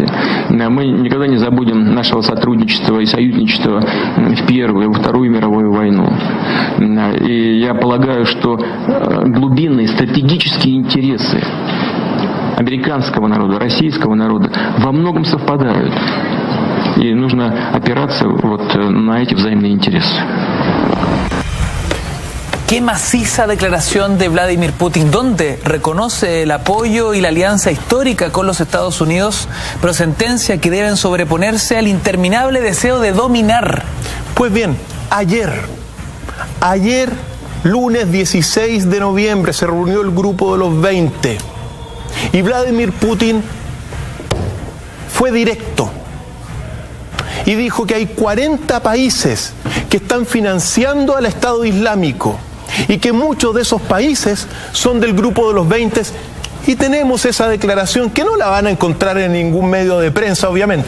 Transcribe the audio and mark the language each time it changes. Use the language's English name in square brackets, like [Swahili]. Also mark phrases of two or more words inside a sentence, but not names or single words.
[Russian] Мы никогда не забудем нашего сотрудничества и союзничества в Первую и Вторую мировую войну. И я полагаю, что глубинные стратегические интересы американского народа, российского народа во многом совпадают. И нужно опираться вот на эти взаимные интересы. [Spanish] Qué maciza declaración de Vladimir Putin, donde reconoce el apoyo y la alianza histórica con los Estados Unidos, pero sentencia que deben sobreponerse al interminable deseo de dominar. Pues bien, ayer, lunes 16 de noviembre, se reunió el grupo de los 20 y Vladimir Putin fue directo y dijo que hay 40 países que están financiando al Estado Islámico y que muchos de esos países son del grupo de los 20, y tenemos esa declaración que no la van a encontrar en ningún medio de prensa, obviamente.